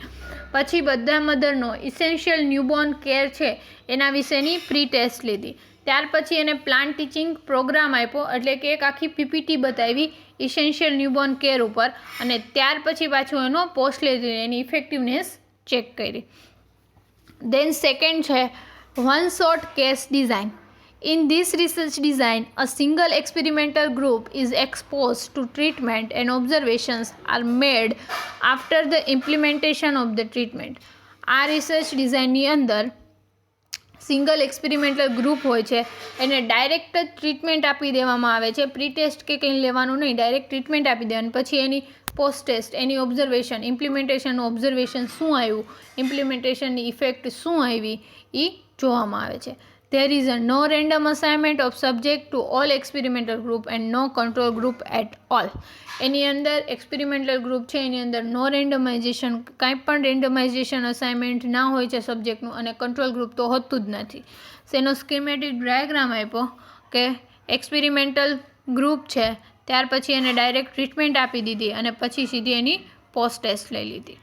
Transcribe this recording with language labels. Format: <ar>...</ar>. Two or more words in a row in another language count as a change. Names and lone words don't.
<gu>પછી બધા મધરનો</gu> <en>essential newborn care</en> <gu>છે એના વિશેની</gu> <en>pre test</en> <gu>લીધી. ત્યાર પછી એને</gu> <en>planned teaching program</en> <gu>આપ્યો, એટલે કે એક આખી પીપીટી બતાવી</gu> <en>essential newborn care</en> <gu>ઉપર, અને ત્યાર પછી પાછું એનો પોસ્ટ લીધી, એની ઇફેક્ટિવનેસ ચેક કરી.</gu> <en>then second છે one shot case design. In this research design, a single experimental group is exposed to treatment and observations are made after the implementation of the treatment.</en> <gu>આ રિસર્ચ ડિઝાઇનની અંદર</gu> <en>single experimental group</en> <gu>હોય છે, એને ડાયરેક્ટ જ ટ્રીટમેન્ટ આપી દેવામાં આવે છે,</gu> <en>pre test</en> <gu>કે કંઈ લેવાનું નહીં,</gu> <en>direct treatment</en> <gu>આપી દેવાની, પછી એની</gu> <en>post test,</en> <gu>એની ઓબ્ઝર્વેશન, ઇમ્પ્લિમેન્ટેશનનું ઓબ્ઝર્વેશન શું આવ્યું, ઇમ્પ્લિમેન્ટેશનની ઇફેક્ટ શું આવી એ જોવામાં આવે છે.</gu> <en>There is no random assignment of subject to all experimental group and no control group at all.</en> <gu>એની અંદર</gu> <en>experimental group</en> <gu>છે, એની અંદર</gu> <en>no randomization,</en> <gu>કાંઈ પણ</gu> <en>randomization assignment</en> <gu>ના હોય છે સબ્જેક્ટનું, અને</gu> <en>control group</en> <gu>તો હોતું જ નથી. એનો</gu> <en>schematic diagram</en> <gu>આપ્યો કે</gu> <en>experimental group</en> <gu>છે, ત્યાર પછી એને</gu> <en>direct treatment</en> <gu>આપી દીધી, અને પછી સીધી એની</gu> <en>post test</en> <gu>લઈ લીધી.</gu>